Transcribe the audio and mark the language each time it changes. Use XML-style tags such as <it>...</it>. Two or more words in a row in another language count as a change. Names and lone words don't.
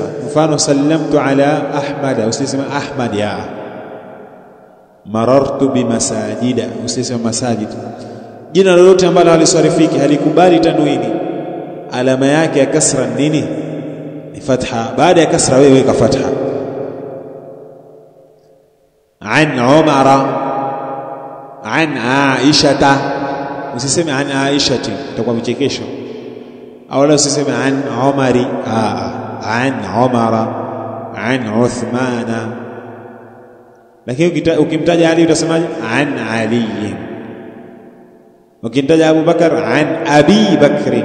<sw>Mfano</sw> <ar>سلمت على أحمد,</ar> <sw>usisema ahmad ya.</sw> <ar>مررت بمساجد,</ar> <sw>usisema masajid. Jina lolote ambalo halisarifiki, halikubali tanwini, alama yake ya kasra nini? Ni fatha. Baada ya kasra wewe weka fatha.</sw> <ar>عن عمر عن عائشة,</ar> <sw>usiseme</sw> <ar>عن عائشة,</ar> <sw>itakuwa vichekesho. Au la usiseme</sw> <ar>عن عمر عن عمر عن عثمان.</ar> <sw>Lakini ukimtaja Ali utasemaje?</sw> <ar>عن علي.</ar> <sw>Ukimtaja Abu Bakar,</sw> <ar>عن أبي بكر.</ar>